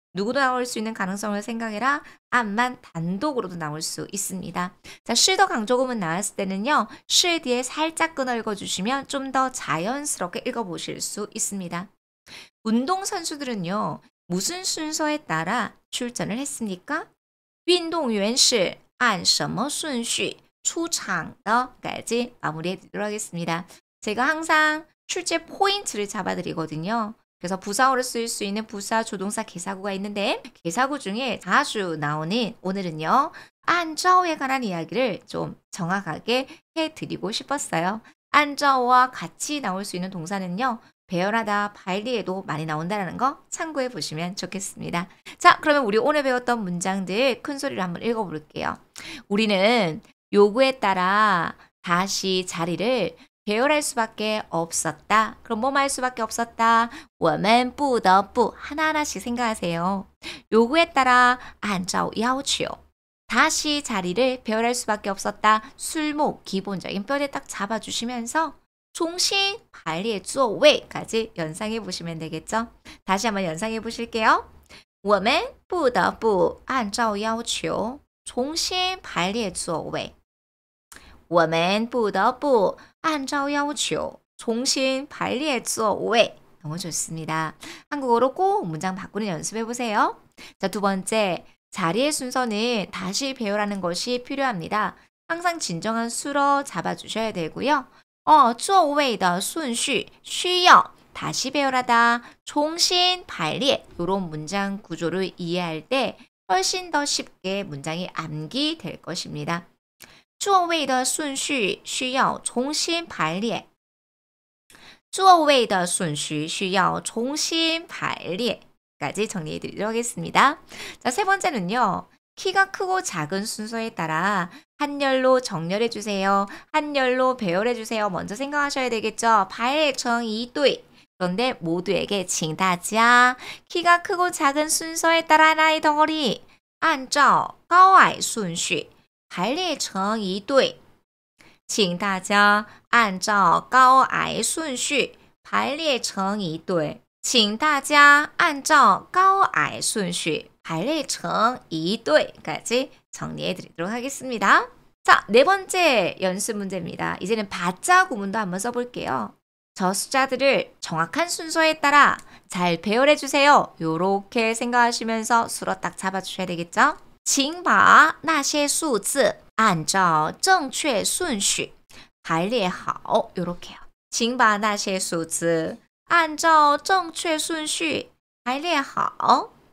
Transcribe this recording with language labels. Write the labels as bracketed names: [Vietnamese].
[Korean] 누구도 나올 수 있는 가능성을 생각해라. 안만 단독으로도 나올 수 있습니다. 자, 실더 강조구문 나왔을 때는요. 실 뒤에 살짝 끊어 읽어주시면 좀 더 자연스럽게 읽어보실 수 있습니다. 운동선수들은요. 무슨 순서에 따라 출전을 했습니까? [Chinese] 运动员是按什么顺序出场的 [Korean] 까지 마무리해 드리도록 하겠습니다. 제가 항상 출제 포인트를 잡아드리거든요. 그래서 부사어를 쓸 수 있는 부사, 조동사, 개사구가 있는데 개사구 중에 자주 나오는 오늘은요. 안짜오에 관한 이야기를 좀 정확하게 해드리고 싶었어요. 안짜오와 같이 나올 수 있는 동사는요. 배열하다, 발리에도 많이 나온다는 거 참고해 보시면 좋겠습니다. 자, 그러면 우리 오늘 배웠던 문장들 큰 소리로 한번 읽어볼게요. 우리는 요구에 따라 다시 자리를 배열할 수밖에 없었다. 그럼 뭐뭐 할 수밖에 없었다. [Chinese] 我们不得不 [Korean] 하나하나씩 생각하세요. 요구에 따라 [Chinese] 按照要求 [Korean] 다시 자리를 배열할 수밖에 없었다. 술목 기본적인 뼈대 딱 잡아주시면서 종신 발리의 座位까지 연상해 보시면 되겠죠. 다시 한번 연상해 보실게요. [Chinese] 我们不得不按照要求重新排列座位我们不得不按照要求重新排列座位 [Korean] 너무 좋습니다. 한국어로 꼭 문장 바꾸는 연습해 보세요. 자, 두 번째, 자리의 순서는 다시 배열하는 것이 필요합니다. 항상 진정한 수로 잡아주셔야 되고요. [Chinese] 座位的顺序需要 [Korean] 다시 배열하다, [Chinese] 重新排列 [Korean] 이런 문장 구조를 이해할 때 훨씬 더 쉽게 문장이 암기될 것입니다. [Chinese] 座位的顺序需要重新排列座位的顺序需要重新排列 [Korean] 까지 정리해 드리도록 하겠습니다. 자, 세 번째는요. 키가 크고 작은 순서에 따라 한열로 정렬해 주세요. 한열로 배열해 주세요. 먼저 생각하셔야 되겠죠. [Chinese] 排列成一对 [Korean] 그런데 모두에게 [Chinese] 请大家 [Korean] 키가 크고 작은 순서에 따라 하나의 덩어리 [Chinese] 按照高矮顺序排列成一对请大家按照高矮顺序排列成一队。请大家按照高矮顺序排列成一队 [Korean] 까지 정리해 드리도록 하겠습니다. 자, 네 번째 연습 문제입니다. 이제는 바자 구문도 한번 써볼게요. 저 숫자들을 정확한 순서에 따라 잘 배열해 주세요. 요렇게 생각하시면서 수로 딱 잡아주셔야 되겠죠? [Chinese] 请把那些数字按照正确顺序排列好. [Korean] 요렇게요. [Chinese] 请把那些数字按照正确顺序排列好。